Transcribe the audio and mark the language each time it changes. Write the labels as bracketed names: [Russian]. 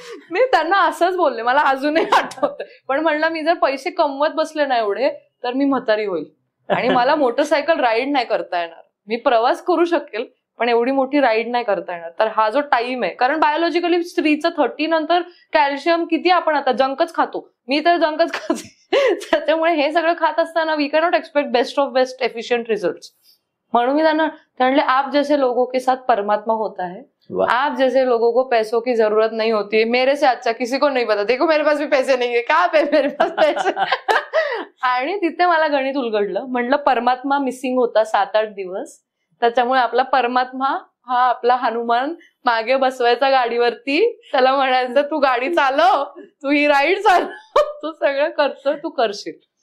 [Marathi] मी त्यांना असंच बोलले, मला अजूनही आठवतं. पण म्हणलं मी जर पैसे कमवत बसले ना एवढे, तर मी म्हातारी होईल आणि मला मोटरसायकल राईड नाही करता येणार. मी प्रवास करू शकेल, पण एवढी मोठी राईड नाही करता येणार. तर हा जो टाइम आहे, कारण बायोलॉजिकली स्त्रीचं 30 नंतर कॅल्शियम किती, आपण आता जंकच खातो, मी तर जंकच खाते. त्याच्यामुळे हे सगळं खात असताना [English] We cannot expect best of best efficient result. [Marathi] म्हणून मी त्यांना म्हणले, [Hindi] आप जैसे लोगों के साथ परमात्मा होता है, आप जैसे लोगों को पैसों की जरूरत नहीं होती है, मेरे से अच्छा किसी को नहीं पता, देखो मेरे पास भी पैसे नहीं है, क्या पे मेरे पास पैसे. [Marathi] आणि तिथे मला गणित उलगडलं. म्हटलं परमात्मा मिसिंग होता 7-8 दिवस, त्याच्यामुळे आपला परमात्मा हा आपला हनुमान मागे बसवायचा गाडीवरती, त्याला म्हणायचं तू गाडी चालव, तू ही राईड चालव, तू सगळं करतोय, तू करशील.